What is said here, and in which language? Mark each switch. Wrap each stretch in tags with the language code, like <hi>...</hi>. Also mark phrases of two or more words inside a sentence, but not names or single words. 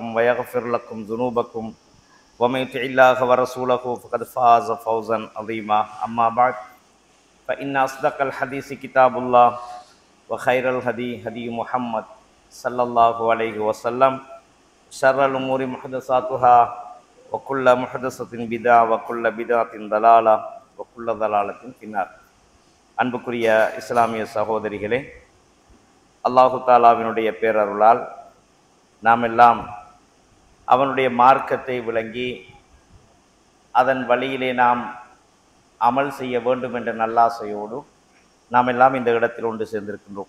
<ar>ويغفر لكم ذنوبكم ومن يطع الله ورسوله فقد فاز فوزا عظيما أما بعد فإن أصدق الحديث كتاب الله وخير الهدي هدي محمد صلى الله عليه وسلم شر الأمور محدثاتها وكل محدثة بدعة وكل بدعة ضلالة وكل ضلالة في النار.</ar> <ta>அன்புக்குரிய இஸ்லாமிய சகோதரிகளே, அல்லாஹு தாலாவினுடைய பேரருளால் நாம் எல்லாம் அவனுடைய மார்க்கத்தை விளங்கி அதன் வழியிலே நாம் அமல் செய்ய வேண்டும் என்ற நல்லாசையோடு நாம் எல்லாம் இந்த இடத்தில் ஒன்று சேர்ந்திருக்கின்றோம்.</ta>